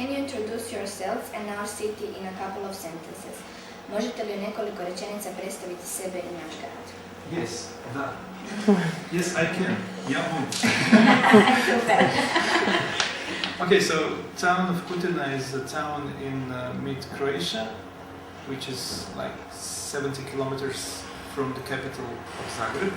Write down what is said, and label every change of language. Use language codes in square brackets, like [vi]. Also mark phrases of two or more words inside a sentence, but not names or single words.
[en] introduce yourself and our city in a couple of sentences? [hr] Možete li u nekoliko rečenica predstaviti sebe i naš grad? [en] Yes, da. Yes, I can. Yeah. Okay, so town of Kutina is a town in mid-Croatia, which is like 70 kilometers from the capital of Zagreb.